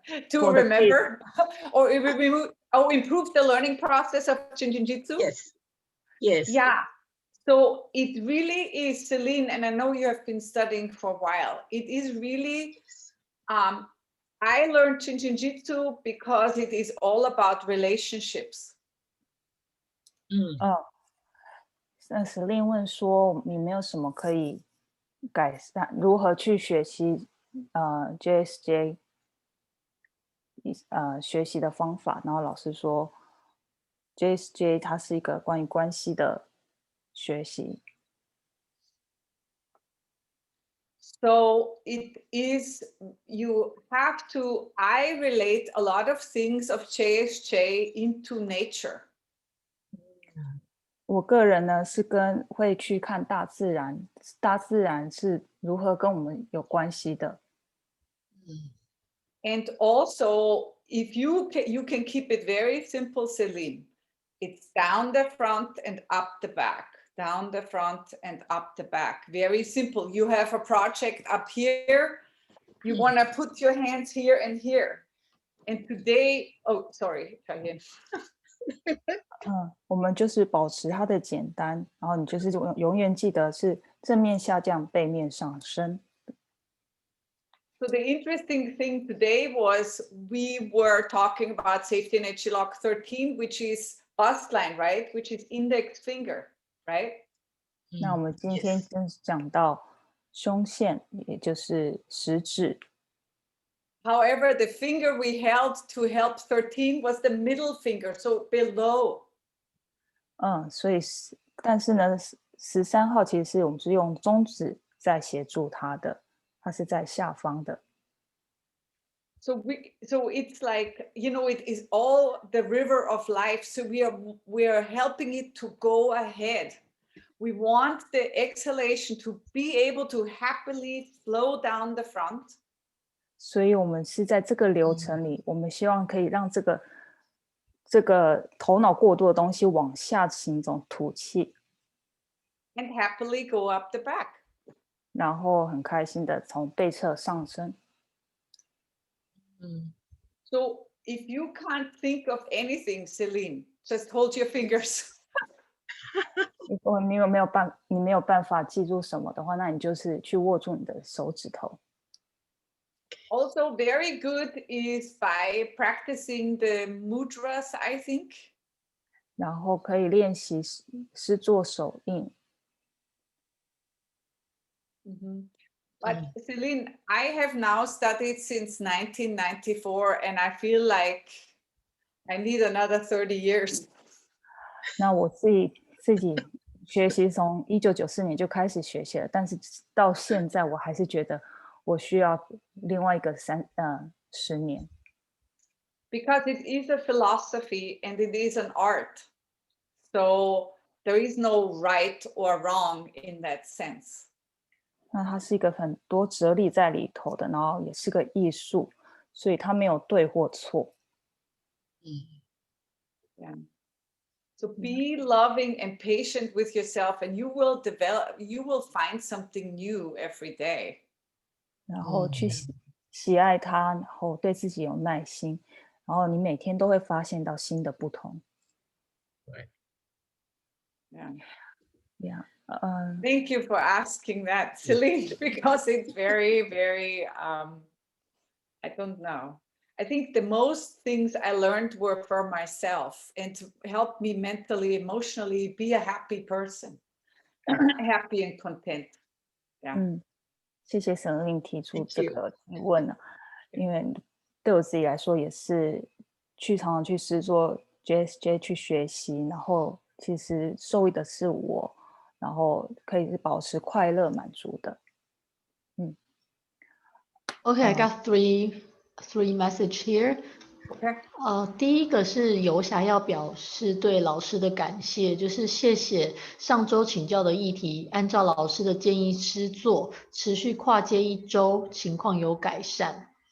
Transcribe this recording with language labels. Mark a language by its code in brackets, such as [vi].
[en] To remember or improve the learning process of Jinjitsu? Yes. Yeah. So it really is, Celine, and I know you have been studying for a while. It is really, I learned Jinjitsu because it is all about relationships. [zh] 那Celine问说，你没有什么可以改善，如何去学习JSJ 学习的方法？然后老师说 JSJ 它是一个关于关系的学习。 [en] So it is, you have to, I relate a lot of things of JSJ into nature. [zh] 我个人呢是会去看大自然，大自然是如何跟我们有关系的。 [en] And also, if you can keep it very simple, Celine. It's down the front and up the back. down the front and up the back. Very simple. You have a project up here. You want to put your hands here and here. And today, oh, sorry, try again. [zh] 我们就是保持它的简单，然后你就是永远记得是正面下降，背面上升。 [en] So the interesting thing today was we were talking about safety net lock 13, which is bust line, right? Which is index finger, right? [zh] 那我们今天讲到胸线，也就是食指。 [en] However, the finger we held to help 13 was the middle finger, so below. [zh] 所以但是呢，13号其实是我们是用中指在协助它的，它是在下方的。 [en] So it's like, you know, it is all the river of life. So we are helping it to go ahead. We want the exhalation to be able to happily flow down the front. [zh] 所以我们是在这个流程里，我们希望可以让这个头脑过多的东西往下行走，吐气。 [en] And happily go up the back. [zh] 然后很开心的从背侧上升。 [en] So if you can't think of anything, Celine, just hold your fingers. [zh] 如果你没有办法记住什么的话，那你就是去握住你的手指头。 [en] Also very good is by practicing the mudras, I think. [zh] 然后可以练习是做手印。 [en] But Celine, I have now studied since 1994 and I feel like I need another 30 years. [zh] 那我自己学习从1994年就开始学习了，但是到现在我还是觉得我需要另外一个10年。 [en] Because it is a philosophy and it is an art. So there is no right or wrong in that sense. [zh] 那它是一个很多哲理在里头的，然后也是个艺术，所以它没有对或错。 [en] Yeah. So be loving and patient with yourself and you will find something new every day. [zh] 然后去喜爱它，然后对自己有耐心，然后你每天都会发现到新的不同。 [en] Yeah. Thank you for asking that, Celine, because it's very, very, I don't know. I think the most things I learned were for myself and to help me mentally, emotionally be a happy person, happy and content. Yeah. [zh] 谢谢沈令提出这个提问因为对我自己来说也是常常去试做 JSJ 去学习，然后其实受益的是我，然后可以保持快乐满足的。 [en] Okay, I got three message here. Okay. [zh] 第一个是游侠要表示对老师的感谢，就是谢谢上周请教的议题，按照老师的建议施作，持续跨界1周，情况有改善。